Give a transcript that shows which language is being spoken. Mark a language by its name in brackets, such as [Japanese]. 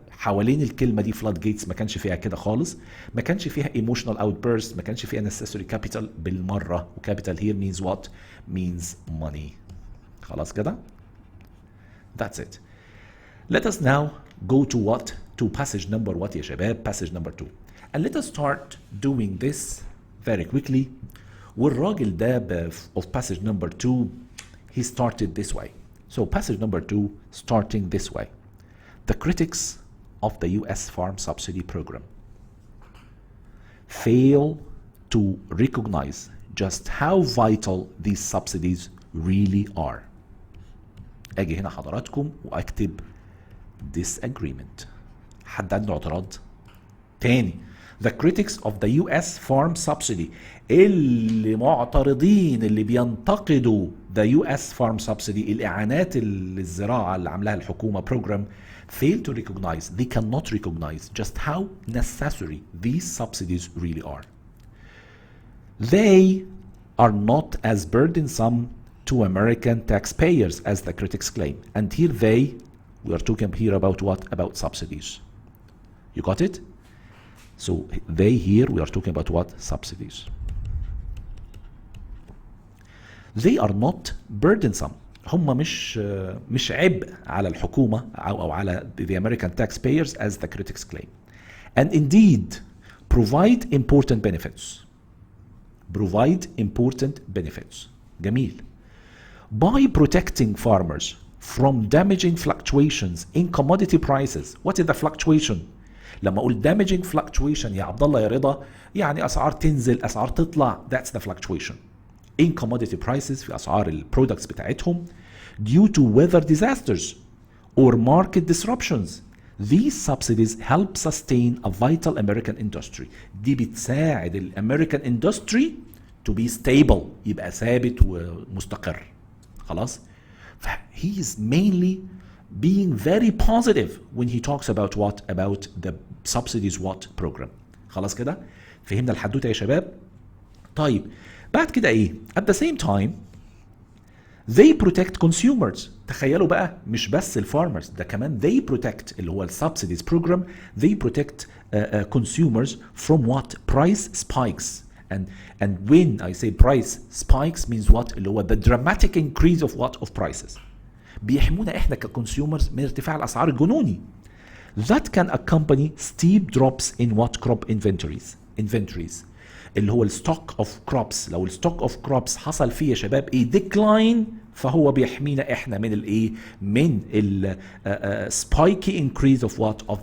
[Arabic] حوالين الكلمة دي flood gates ما كانش فيها كده خالص. ما كانش فيها emotional outburst. ما كانش فيها necessary capital بالمرة. [English] وcapital here means what? Means money. [Arabic] خلاص كده؟ [English] That's it. Let us now go to what? To passage number what يا شباب? Passage number 2. And let us start doing this very quickly. [Arabic] والراجل ده [English] of passage number 2 he started this way. So passage number 2 starting this way. The critics of the US farm subsidy program fail to recognize just how vital these subsidies really are. [Arabic] اجي هنا حضراتكم واكتب disagreement. حد عنده اعتراض؟ تاني. [English] The critics of the US farm subsidy [Arabic] اللي معترضين اللي بينتقدوا [English] the US farm subsidy [Arabic] الإعانات للزراعة اللي عاملاها الحكومة [English] program fail to recognize, they cannot recognize just how necessary these subsidies really are. They are not as burdensome to American taxpayers as the critics claim. And here we are talking here about what? About subsidies. You got it? So here we are talking about what? Subsidies. They are not burdensome. [Arabic] هم مش عبء على الحكومة أو على [English] the American taxpayers as the critics claim. And indeed provide important benefits. Provide important benefits. [Arabic] جميل. [English] By protecting farmers from damaging fluctuations in commodity prices. What is the fluctuation? [Arabic] لما أقول damaging fluctuation يا عبد الله يا رضا يعني أسعار تنزل أسعار تطلع. [English] That's the fluctuation. in commodity prices [Arabic] في أسعار البرودكتس بتاعتهم [English] due to weather disasters or market disruptions. These subsidies help sustain a vital American industry. [Arabic] دي بتساعد الامريكان industry [English] to be stable، [Arabic] يبقى ثابت ومستقر. [English] خلاص؟ he is mainly being very positive when he talks about what? About the subsidies what program. [Arabic] خلاص كده؟ فهمنا الحدوتة يا شباب؟ طيب بعد كده ايه؟ [English] At the same time they protect consumers. [Arabic] تخيلوا بقى مش بس الفارمرز، ده كمان [English] they protect [Arabic] اللي هو السبسيديز program. [English] They protect consumers from what? Price spikes. And when I say price spikes means what? اللي هو the dramatic increase of what? Of prices. [Arabic] بيحمونا احنا ككونسيومرز من ارتفاع الاسعار الجنوني. [English] That can accompany steep drops in what? Crop inventories. [Arabic] اللي هو الستوك اوف كروبس. لو الستوك اوف كروبس حصل فيه يا شباب ايه؟ ديكلاين، فهو بيحمينا احنا من الايه؟ من ال [English] spiky increase of what?